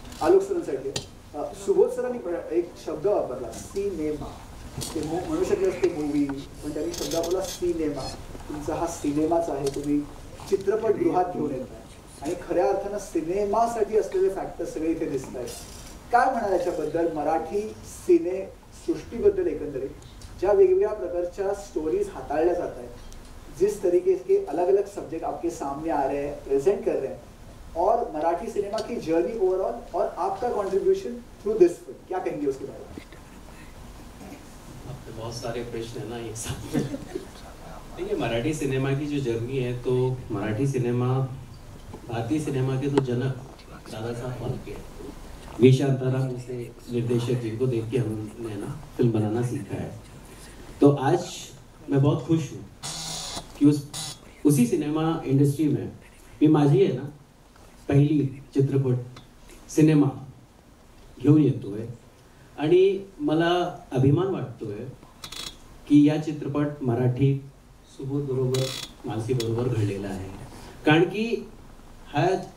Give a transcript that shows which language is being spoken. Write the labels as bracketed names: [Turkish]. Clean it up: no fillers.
[Marathi] आलोक सरांसाठी सुबोध सरांनी एक शब्द वापरला, सिनेमा. ते म्हणू शकले असते मूवी, पण त्यांनी शब्द वापरला सिनेमा. तुमचा हा सिनेमाच आहे, तुम्ही चित्रपटगृहात घेऊन येत आहे, आणि खऱ्या अर्थानं सिनेमासाठी असलेले फॅक्टर्स सगळे इथे दिसत आहेत. काय म्हणाल याच्याबद्दल, मराठी सिने सृष्टीबद्दल एकंदरीत ज्या वेगवेगळ्या प्रकारच्या स्टोरीज हाताळल्या जात आहेत, [Hindi] जिस तरीके के अलग अलग सब्जेक्ट आपके सामने आ रहे हैं, प्रेजेंट कर रहे हैं, और मराठी सिनेमा की जर्नी ओवरऑल और आपका कंट्रीब्यूशन [English] through this film, [Hindi] क्या कहेंगे उसके बारे में? आपके बहुत सारे प्रश्न है ना एक साथ में. देखिए, मराठी सिनेमा की जो जर्नी है, तो मराठी सिनेमा भारतीय सिनेमा के तो जनक दादा साहब फाल्के हैं. वी शांताराम जैसे निर्देशक जिनको देख के हमने ना फिल्म बनाना सीखा है. तो आज मैं बहुत खुश हूँ कि उसी सिनेमा इंडस्ट्री में [Marathi] मी माझी आहे ना पहिली चित्रपट सिनेमा घेऊन येतोय, आणि मला अभिमान वाटतोय की या चित्रपट मराठी सुबोध बरोबर, मानसी बरोबर घडलेला आहे. कारण की हा